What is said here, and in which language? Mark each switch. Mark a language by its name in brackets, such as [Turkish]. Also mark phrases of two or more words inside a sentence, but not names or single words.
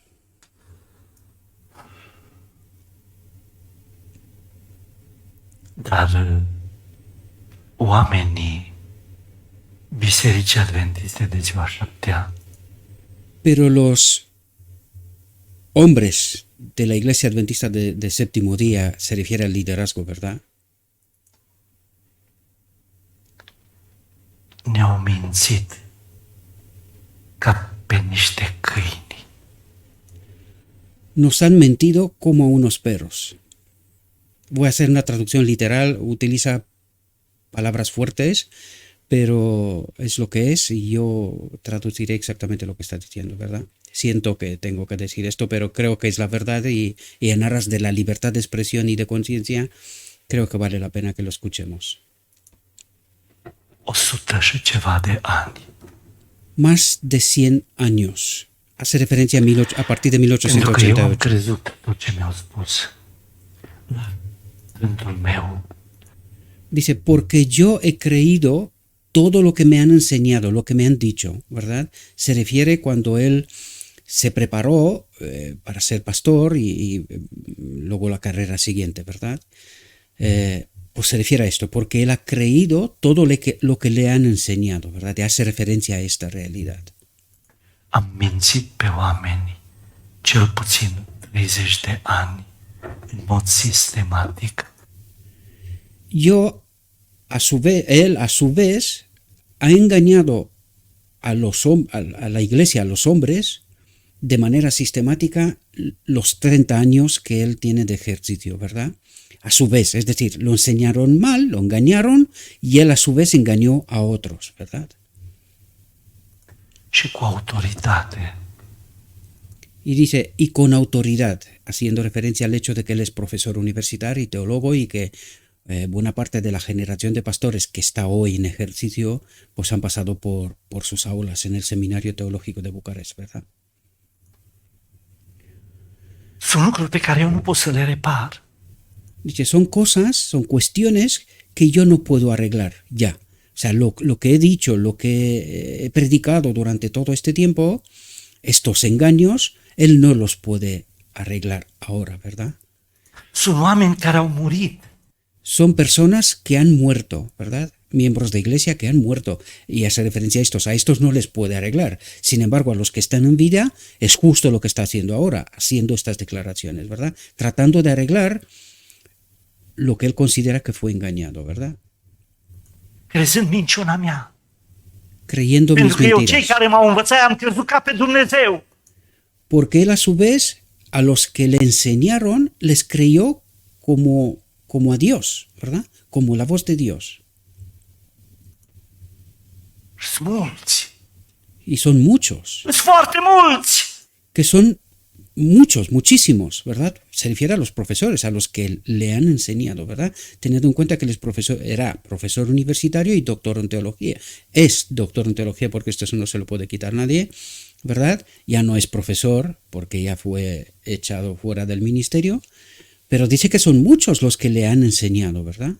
[Romanian] Dar oamenii Bisericii Adventiste de Ziua Șaptea [Spanish] Pero los hombres de la Iglesia Adventista de Séptimo Día se refiere al liderazgo, ¿verdad? [Romanian] ne-au mințit ca pe niște câini. [Spanish] Nos han mentido como a unos perros. Voy a hacer una traducción literal, utiliza palabras fuertes, pero es lo que es y yo traduciré exactamente lo que está diciendo, ¿verdad? Siento que tengo que decir esto, pero creo que es la verdad y en aras de la libertad de expresión y de conciencia, creo que vale la pena que lo escuchemos. [Romanian] 100 și ceva de ani. [Spanish] Más de 100 años. Hace referencia a partir de [Romanian] Pentru că eu am 1888. crezut tot ce mi-au spus la rândul meu. [Spanish] Dice, porque yo he creído todo lo que me han enseñado, lo que me han dicho, ¿verdad? Se refiere cuando él se preparó para ser pastor y luego la carrera siguiente, ¿verdad? Pues se refiere a esto, porque él ha creído todo lo que le han enseñado, ¿verdad? Y hace referencia a esta realidad. [Romanian] Am mințit pe oameni cel puțin 30 de ani în mod sistematic. [Spanish] Él a su vez ha engañado a la iglesia, a los hombres, de manera sistemática los 30 años que él tiene de ejercicio, ¿verdad? A su vez, es decir, lo enseñaron mal, lo engañaron y él a su vez engañó a otros, ¿verdad? [Romanian] Și cu autoritate. [Spanish] Y dice, y con autoridad, haciendo referencia al hecho de que él es profesor universitario y teólogo y que buena parte de la generación de pastores que está hoy en ejercicio, pues han pasado por sus aulas en el Seminario Teológico de Bucarest, ¿verdad? [Romanian] Sunt lucruri pe care eu nu pot să le repar. [Spanish] Dice, son cosas, son cuestiones que yo no puedo arreglar ya. O sea, lo que he dicho, lo que he predicado durante todo este tiempo, estos engaños, él no los puede arreglar ahora, ¿verdad? [Romanian] Sunt oameni care au murit. [Spanish] Son personas que han muerto, ¿verdad? Miembros de iglesia que han muerto. Y hace referencia a estos no les puede arreglar. Sin embargo, a los que están en vida, es justo lo que está haciendo ahora, haciendo estas declaraciones, ¿verdad? Tratando de arreglar lo que él considera que fue engañado, ¿verdad? [Romanian] Crezând minciuna mea. [Spanish] Creyendo mis [Romanian] Pentru că eu cei [Spanish] mentiras. [Romanian] care m-au învățat am crezut ca pe Dumnezeu. [Spanish] Porque él a su vez, a los que le enseñaron, les creyó como a Dios, ¿verdad? Como la voz de Dios. [Romanian] Sunt mulți. [Spanish] Y son muchos, [Romanian] Sunt foarte mulți. [Spanish] que son muchos, muchísimos, ¿verdad? Se refiere a los profesores, a los que le han enseñado, ¿verdad? Teniendo en cuenta que él era profesor universitario y doctor en teología. Es doctor en teología porque esto no se lo puede quitar nadie, ¿verdad? Ya no es profesor porque ya fue echado fuera del ministerio, pero dice que son muchos los que le han enseñado, ¿verdad?